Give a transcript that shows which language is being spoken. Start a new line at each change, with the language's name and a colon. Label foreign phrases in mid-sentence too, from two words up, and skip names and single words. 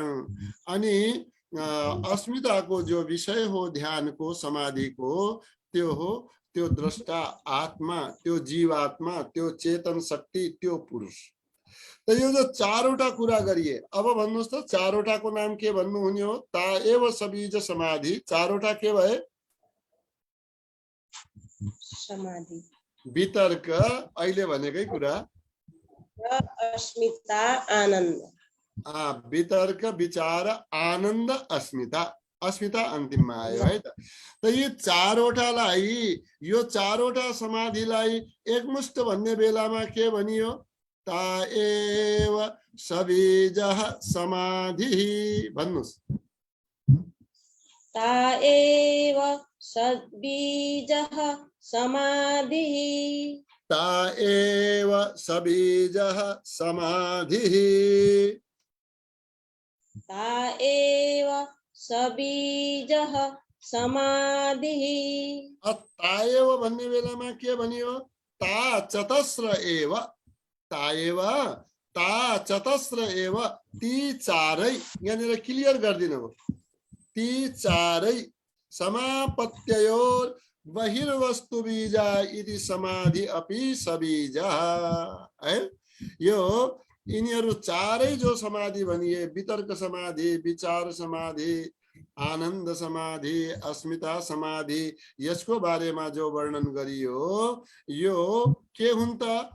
Nepali: अनि अस्मिताको जो विषय हो ध्यानको, समाधिको, त्यो हो त्यो द्रष्टा आत्मा, त्यो जीवात्मा, त्यो चेतन शक्ति, त्यो पुरुष। त यो जो चारवटा कुरा गरिए, अब भन्नुहोस् त चारवटाको नाम के भन्नुहुने हो?
Sanskrit: ता एव सबीज समाधि।
Nepali: चारवटा के भए? समाधि, वितर्क, अहिले भनेकै कुरा, अस्मिता, आनन्द। वितर्क, विचार, आनन्द, अस्मिता। अस्मिता अन्तिममा आयो है त। त यी चारवटालाई, यो चारवटा समाधिलाई एकमुष्ट भन्ने बेलामा के भनियो?
Sanskrit: ता एव सबीजः समाधिः। भन्नुहोस्। ता एव सबीजः समाधिः। ता एव सबीजः समाधिः। ता एव सबीजः समाधिः। ता एव
Nepali: भन्ने बेलामा के भनियो?
Sanskrit: ता चतस्र एव। ता एव, ता चतस्र एव,
Nepali: ती चारै, यहाँनिर क्लियर गरिदिनु हो। ती चारै
Sanskrit: समापत्ययोर बहिर्वस्तु बीजा इति समाधि अपि सबीजा।
Nepali: है, यो यिनीहरू चारै जो समाधि भनिए, वितर्क समाधि, विचार समाधि, आनन्द समाधि, अस्मिता समाधि, यसको बारेमा जो वर्णन गरियो, यो के हुन् त?